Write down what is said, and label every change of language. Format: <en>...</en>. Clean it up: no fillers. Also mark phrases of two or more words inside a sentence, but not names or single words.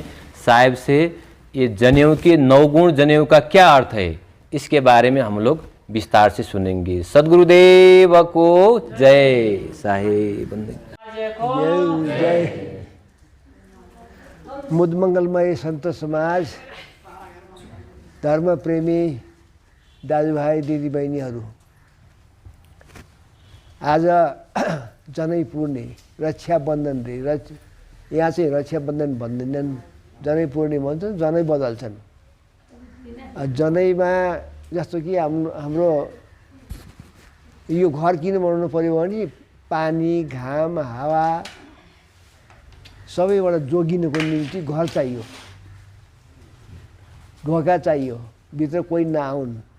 <hi>साहब से ये जनेऊ के 9 गुण जनेऊ का क्या अर्थ है, इसके बारे में हम लोग विस्तार से सुनेंगे। सद्गुरुदेव को जय। साहेब जय।</hi> <ne>मुदमंगलमय संत समाज, धर्म प्रेमी दाजुभाइ दिदीबहिनीहरू, आज जनै पूर्णे रक्षाबन्धन रे यहाँ चाहिँ रक्षाबन्धन भन्दैनन्, जनै पूर्णे भन्छन्, जनै बदल्छन्। जनैमा जस्तो कि हाम्रो यो घर किन बनाउनु पर्यो भने पानी घाम हावा सबैबाट जोगिनुको निम्ति घर चाहियो, ढोका चाहियो, भित्र कोही नआउन्।</ne>